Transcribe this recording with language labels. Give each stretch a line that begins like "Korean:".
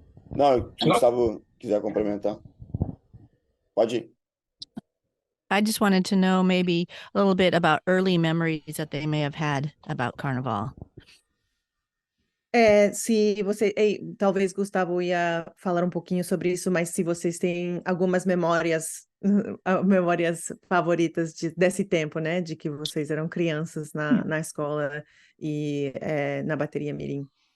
Portuguese: Não, se o Gustavo quiser complementar, pode ir.
English: I just wanted to know maybe a little bit about early memories that they may have had about Carnival.
Portuguese: Se você, talvez Gustavo ia falar um pouquinho sobre isso, mas se vocês têm algumas memórias, memórias favoritas desse tempo, né, de que vocês eram crianças na escola e na bateria Mirim.